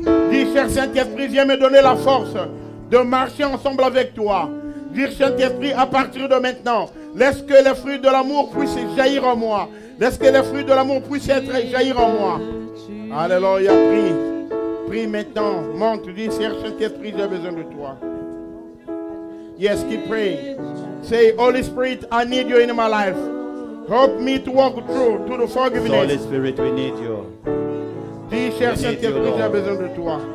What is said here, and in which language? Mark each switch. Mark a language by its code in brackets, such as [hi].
[fr] Dis, cher Saint-Esprit, viens me donner la force de marcher ensemble avec toi. Dis, Saint-Esprit, à partir de maintenant, laisse que les fruits de l'amour puissent jaillir en moi. Laisse que les fruits de l'amour puissent jaillir en moi. Alléluia, prie. Prie maintenant. Monte, dis, cher Saint-Esprit, j'ai besoin de toi. [en] Yes, keep praying. Say, Holy Spirit, I need you in my life. Help me to walk through to the Holy forgiveness. Spirit, we need you. [fr] Dis, cher Saint-Esprit, j'ai besoin de toi.